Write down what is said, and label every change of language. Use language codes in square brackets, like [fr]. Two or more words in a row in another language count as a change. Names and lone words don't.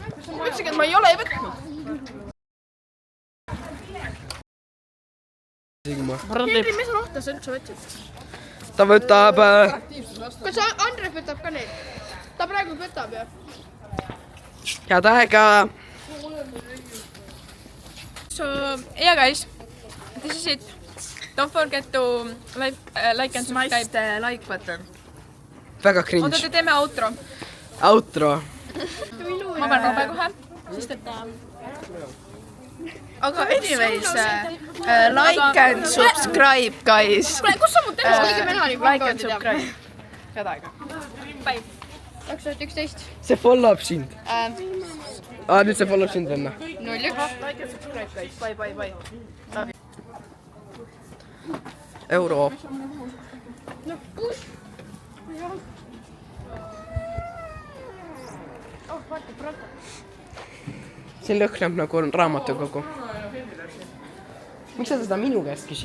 [et] Ma ütlesin, et ma ei ole võtnud. Henri, mis rohtu sa üldse võtsid? Ta võtab... Kas Andres võtab ka neid? Ta praegu võtab, jah? Head aega! [en] So, yeah guys, this is it. Don't forget to like and subscribe. Smash the like button. [et] Väga Oota, cringe. te teeme outro. Outro. Ma pean robe kohe, sest et... [en] Aga anyways, like and subscribe, guys. [et] Kus sa mu telefoni penali [en] Like and subscribe. [et] Head aega. Bye. 2011. See followab sind. Nüüd see followab sind venna. 01. [en] Like and subscribe, guys. Bye. [et] Euro. See lõhnab nagu raamatukogu. Miks sa seda minu käest küsid?